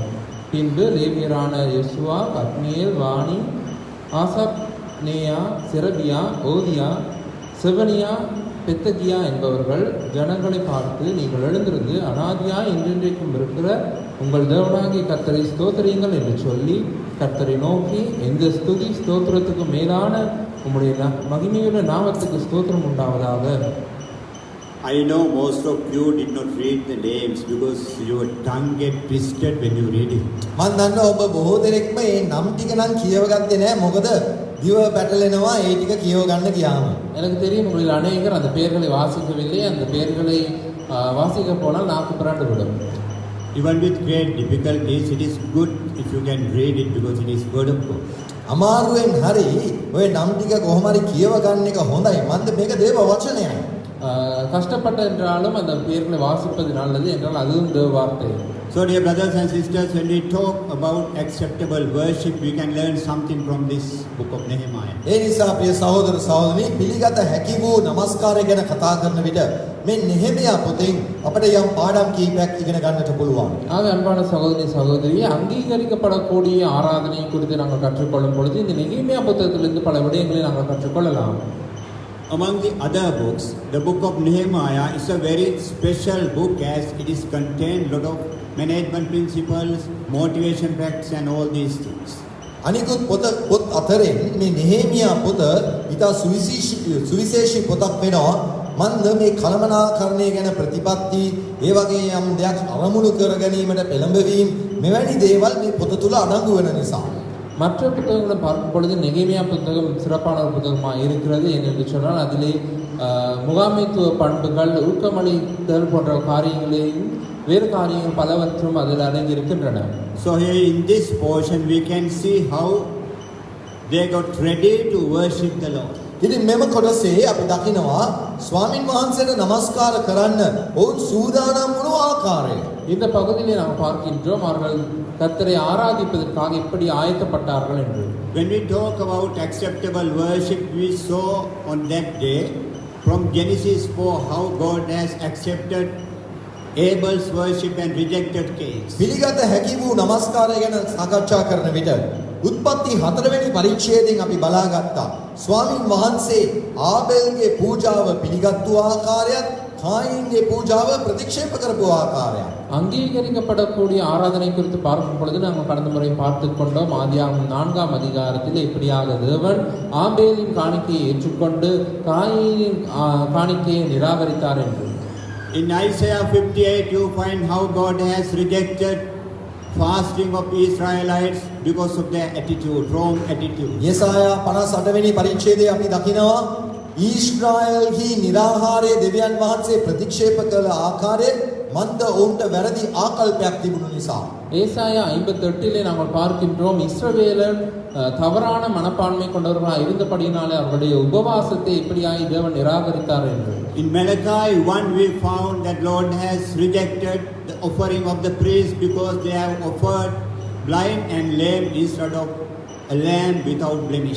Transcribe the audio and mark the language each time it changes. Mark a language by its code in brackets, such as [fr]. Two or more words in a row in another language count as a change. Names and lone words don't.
[ta] பின்பு லேவியரான யெசுவா, கத்மியேல், வானி, ஆசாப், நேயா, செரபியா, ஓதியா, செபனியா, பெத்தகியா என்பவர்கள் ஜனங்களை பார்த்து, நீங்கள் எழுந்திருந்து அனாதியா என்றென்றைக்கும் இருக்கிற உங்கள் தேவனாகிய கர்த்தரை ஸ்தோத்திரியுங்கள் என்று சொல்லி கர்த்தரை நோக்கி, எந்த ஸ்துதி ஸ்தோத்திரத்துக்கு மேலான உம்முடைய மகிமையுள்ள நாமத்துக்கு ஸ்தோத்திரம் உண்டாவதாக. [en] I know most of you did not read the names because your tongue get twisted when you read it. [si] මම දන්නවා ඔබ බොහෝ දෙනෙක්ම මේ නම් ටික නම් කියවගත්තේ නැහැ. මොකද දිව පැටලෙනවා ඒ ටික කියව ගන්න ගියාම. [ta] எனக்கு தெரியும் உங்களில் அநேகர் அந்த பெயர்களை வாசிக்கவில்லை. அந்த பெயர்களை வாசிக்க போனால் நாக்கு பிராண்டு விடும். [en] Even with great difficulties, it is good if you can read it because it is word of God. [si] අමාරුවෙන් හරි ඔය නම් ටික කොහොම හරි කියව ගන්න එක හොඳයි. මන්ද මේක දේව වචනයයි. [ta] கஷ்டப்பட்ட என்றாலும் அந்த பெயர்களை வாசிப்பது நல்லது என்றால் அதுவும் தேவ வார்த்தை. [en] So dear brothers and sisters, when we talk about acceptable worship, we can learn something from this book of Nehemiah. [si] ඒ නිසා ප්‍රිය සහෝදර සහෝදරනි පිළිගත හැකි වූ නමස්කාරය ගැන කතා කරන විට මේ නෙහෙමියා පොතෙන් අපිට යම් පාඩම් කීපයක් ඉගෙන ගන්නට පුළුවන්. [ta] ஆக அன்பான சகோதரி சகோதரி அங்கீகரிக்கப்படக்கூடிய ஆராதனை குறித்து நாங்கள் கற்றுக்கொள்ளும் பொழுது இந்த நெகேமியா புத்தகத்திலிருந்து பல விடயங்களை நாங்கள் கற்றுக்கொள்ளலாம். [en] Among the other books, the book of Nehemiah is a very special book as it is contained a lot of management principles, motivation facts and all these things. [si] අනිකුත් පොත් අතරින් මේ නෙහෙමියා පොත ඉතා සුවිශේෂී පොතක් වෙනවා. මන්ද මේ කලමනාකරණය ගැන ප්‍රතිපත්ති ඒ වගේ යම් දෙයක් අරමුණු කර ගැනීමට පෙළඹවීම මෙවැනි දේවල් මේ පොත තුල අඩංගු වෙන නිසා. [ta] மற்ற புத்தகங்களை பார்க்கும் பொழுது நெகேமியா புத்தகம் சிறப்பான ஒரு புத்தகமாக இருக்கிறது. என்று சொன்னால் அதிலே முகாமைத்துவ பண்புகள், ஊக்கமளித்தல் போன்ற காரியங்களையும் வேறு காரியங்கள் பலவற்றும் அதில் அடங்கி இருக்கின்றன. [en] So here in this portion we can see how they got ready to worship the Lord. [si] ඉතින් මෙම කොටසේ අපි දකිනවා ස්වාමින් වහන්සේට නමස්කාර කරන්න ඔවුන් සූදානම් වුණු ආකාරය. [ta] இந்த பகுதியிலே நாம் பார்க்கின்றோம் அவர்கள் கர்த்தரை ஆராதிப்பதற்காக எப்படி ஆயத்தப்பட்டார்கள் என்று. [en] When we talk about acceptable worship, we saw on that day from Genesis 4 how God has accepted Abel's worship and rejected Cain's. [si] පිළිගත හැකි වූ නමස්කාරය ගැන සාකච්ඡා කරන විට උත්පත්ති 4 වෙනි පරිච්ඡේදයෙන් අපි බලාගත්තා. ස්වාමින් වහන්සේ ආබෙල්ගේ පූජාව පිළිගත්තු ආකාරයත් කායින්ගේ පූජාව ප්‍රතික්ෂේප කරපු ආකාරයක්. [ta] அங்கீகரிக்கப்படக்கூடிய ஆராதனை குறித்து பார்க்கும் பொழுது நாங்கள் கடந்த முறை பார்த்து கொண்டோம். ஆதியாகமம் 4ஆம் அதிகாரத்தில் இப்படியாக தேவன் ஆபேலின் காணிக்கையை ஏற்றுக்கொண்டு காயினின் காணிக்கையை நிராகரித்தார் என்று. [en] In Isaiah 58 you find how God has rejected fasting of Israelites because of their attitude, wrong attitude. [si] යෙසායා 58 වෙනි පරිච්ඡේදයේ අපි දකිනවා ඊශ්‍රායල්හි නිරාහාරයේ දෙවියන් වහන්සේ ප්‍රතික්ෂේප කළ ආකාරය මන්ද ඔවුන්ට වැරදි ආකල්පයක් තිබුණු නිසා. [ta] ஏசாயா 58 நாங்கள் பார்க்கின்றோம் இஸ்ரவேலர் தவறான மனப்பான்மை கொண்டவர்களாக இருந்தபடியினாலே அவருடைய உபவாசத்தை இப்படியாய் தேவன் நிராகரித்தார் என்று. [en] In Malachi 1 we found that Lord has rejected the offering of the priests because they have offered blind and lame instead of a lamb without blemish.